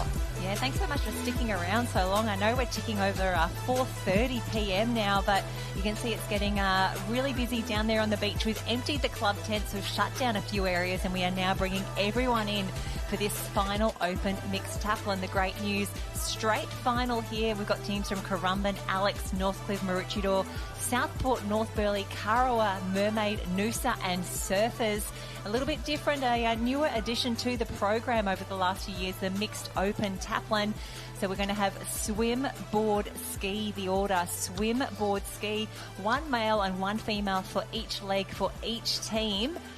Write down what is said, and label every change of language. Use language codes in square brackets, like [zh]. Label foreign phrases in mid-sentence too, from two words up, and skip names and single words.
[en] Yeah, thanks so much for sticking around so long. I know we're ticking over 4:30 p.m. now, but you can see it's getting really busy down there on the beach. We've emptied the club tents, we've shut down a few areas, and we are now bringing everyone in for this final Open Mixed Taplin. The great news, straight final here. We've got teams from Currumbin, Alex, Northcliffe, Maroochydore, Southport, North Burleigh, Karawa, Mermaid, Noosa and Surfers. A little bit different, a newer addition to the program over the last few years, the Mixed Open Taplin. So we're going to have swim, board, ski, the order, swim, board, ski, 1 male and 1 female for each leg for each team.